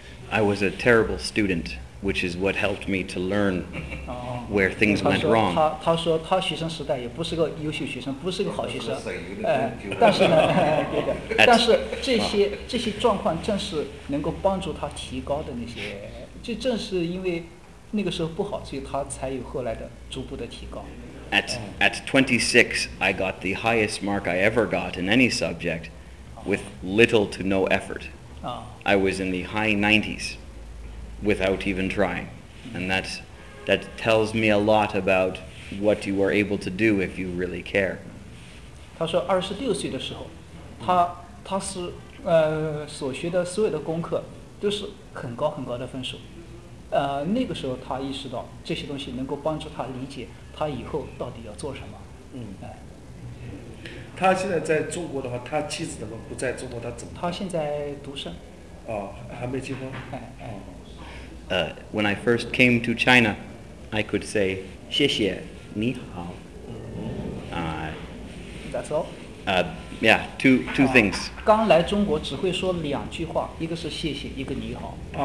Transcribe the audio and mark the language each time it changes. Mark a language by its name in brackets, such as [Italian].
[English] I was a terrible student, which is what helped me to learn where things went wrong. [Chinese] 他说他学生时代也不是个优秀学生，不是个好学生，但是呢，但是这些状况正是能够帮助他提高的那些，就正是因为那个时候不好，所以他才有后来的逐步的提高。 [English] At 26, I got the highest mark I ever got in any subject with little to no effort. I was in the high 90s without even trying. And that tells me a lot about what you are able to do if you really care. [Chinese] 他说26岁的时候，他是所学的所有的功课都是很高很高的分数。那个时候他意识到这些东西能够帮助他理解他以后到底要做什么。他现在在中国的话，他妻子怎么不在中国？他怎么？他现在独生。哦，还没结婚。 [English] When I first came to China, I could say [Chinese] 谢谢，你好。 [English] That's all. Yeah, two things. [Chinese] 刚来中国只会说两句话，一个是谢谢，一个你好。